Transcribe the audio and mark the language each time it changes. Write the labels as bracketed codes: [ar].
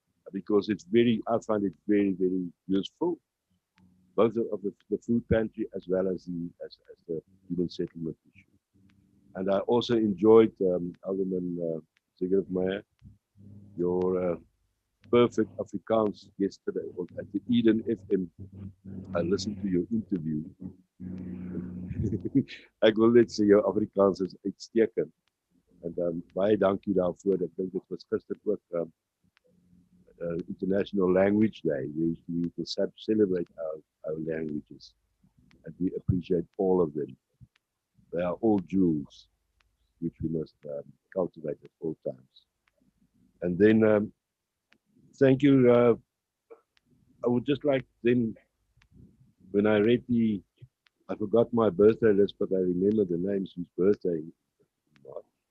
[en] Because it's I find it very, very useful, both of the food pantry as well as the human settlement issue. And I also enjoyed, Alderman Meyer, your perfect Afrikaans yesterday at the Eden FM. I listened to your interview. [af] Ek wil net sê jou Afrikaans is uitstekend. En baie dankie daarvoor. Ek dink dit was gister ook International Language Day. [en] We will celebrate our languages, and we appreciate all of them. They are all jewels which we must cultivate at all times. And then thank you. I would just like then, when I read I forgot my birthday list, but I remember the names whose birthday in March.